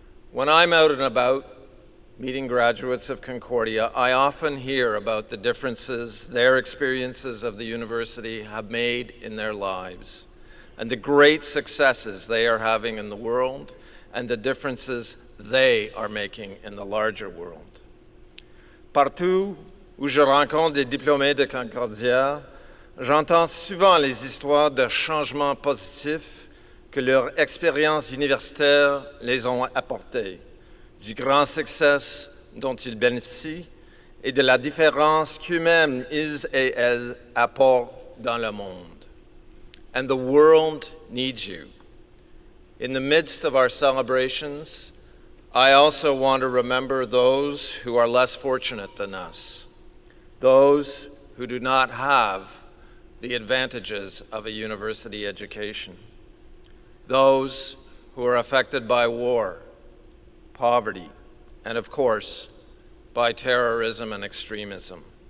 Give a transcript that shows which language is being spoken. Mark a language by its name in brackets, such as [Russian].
[English] When I'm out and about meeting graduates of Concordia, I often hear about the differences their experiences of the university have made in their lives, and the great successes they are having in the world, and the differences they are making in the larger world. [French] Partout où je rencontre des diplômés de Concordia, j'entends souvent les histoires de changements positifs que leur expérience universitaire les ont apportés, du grand succès dont ils bénéficient et de la différence qu'eux-mêmes, ils et elles, apportent dans le monde. [English] And the world needs you. In the midst of our celebrations, I also want to remember those who are less fortunate than us, those who do not have the advantages of a university education, those who are affected by war, poverty, and of course, by terrorism and extremism.